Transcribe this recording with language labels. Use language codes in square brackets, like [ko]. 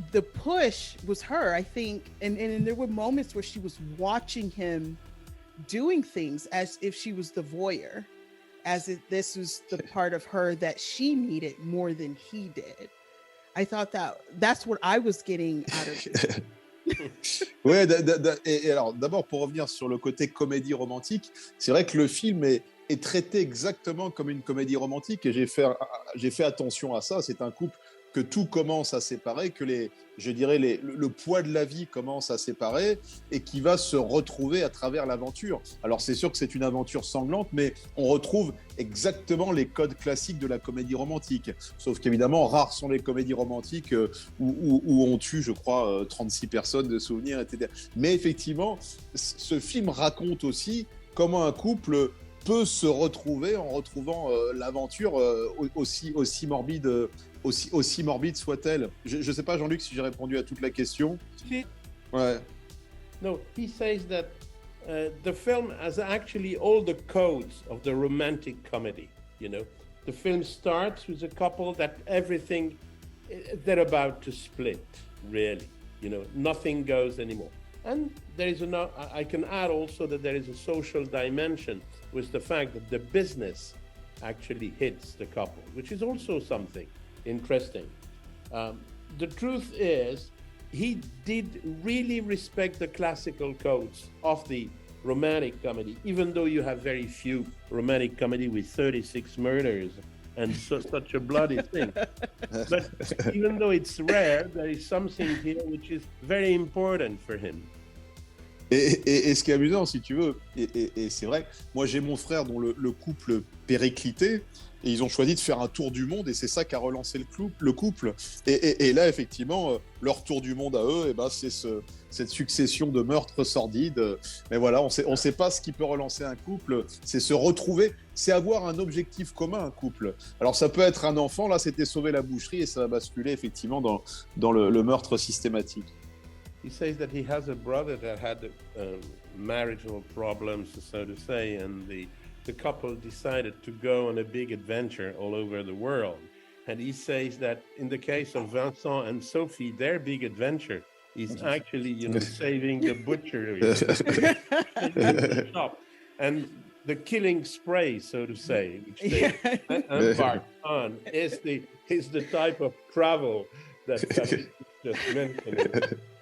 [en] The push was her, I think, and there were moments where she was watching him doing things as if she was the voyeur, as if this was the part of her that she needed more than he did. I thought that's what I was getting out of it. [fr] Ouais, et alors d'abord pour revenir sur le côté comédie romantique, c'est vrai que le film est traité exactement comme une comédie romantique, et j'ai fait attention à ça. C'est un couple que tout commence à séparer, que le poids de la vie commence à séparer, et qui va se retrouver à travers l'aventure. Alors c'est sûr que c'est une aventure sanglante, mais on retrouve exactement les codes classiques de la comédie romantique. Sauf qu'évidemment, rares sont les comédies romantiques où on tue, je crois, 36 personnes de souvenirs, etc. Mais effectivement, ce film raconte aussi comment un couple peut se retrouver en retrouvant l'aventure, aussi morbide, aussi morbide soit-elle. Je ne sais pas, Jean-Luc, si j'ai répondu à toute la question. Ouais. [en] No, he says that the film has actually all the codes of the romantic comedy. You know, the film starts with a couple that everything, they're about to split, really. You know, nothing goes anymore. And there is I can add also that there is a social dimension with the fact that the business actually hits the couple, which is also something interesting. The truth is, he did really respect the classical codes of the romantic comedy, even though you have very few romantic comedy with 36 murders and such a bloody thing. But even though it's rare, there is something here which is very important for him. [fr] Et ce qui est amusant, si tu veux, et c'est vrai, moi j'ai mon frère dont le couple périclité, et ils ont choisi de faire un tour du monde, et c'est ça qui a relancé le couple. Et là, effectivement, leur tour du monde à eux, et ben, c'est cette succession de meurtres sordides. Mais voilà, on sait pas ce qui peut relancer un couple, c'est se retrouver, c'est avoir un objectif commun, un couple. Alors ça peut être un enfant, là c'était sauver la boucherie, et ça va basculer effectivement dans le meurtre systématique. [en] He says that he has a brother that had marital problems, so to say, and the couple decided to go on a big adventure all over the world. And he says that in the case of Vincent and Sophie, their big adventure is actually, you know, saving the butchery, the shop, and the killing spree, so to say, which they embark on, is the type of travel that Fabrice just mentioned.